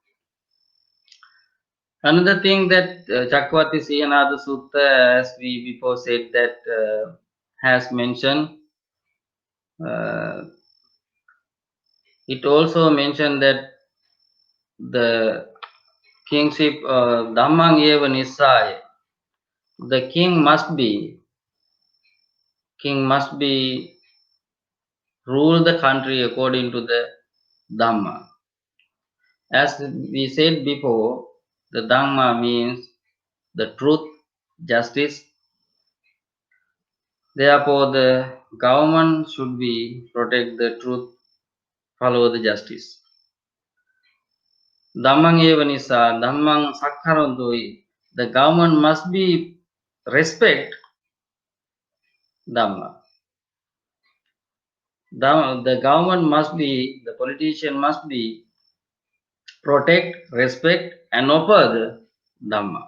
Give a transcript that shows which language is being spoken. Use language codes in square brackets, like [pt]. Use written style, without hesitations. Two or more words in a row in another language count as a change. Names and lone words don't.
[en] Another thing that Chakravarti Siyanada Sutta, as we before said, that has mentioned, it also mentioned that the kingship [pi] Dhammang eva Nisaya, [en] the king must be rule the country according to the Dhamma. As we said before, the Dhamma means the truth, justice. Therefore, the government should be protect the truth, follow the justice. [pi] Dhammang eva nisa, dhammang sakkarantoi. [en] The government must be respect Dhamma. The government must be, the politician must be protect, respect, and offer the Dhamma.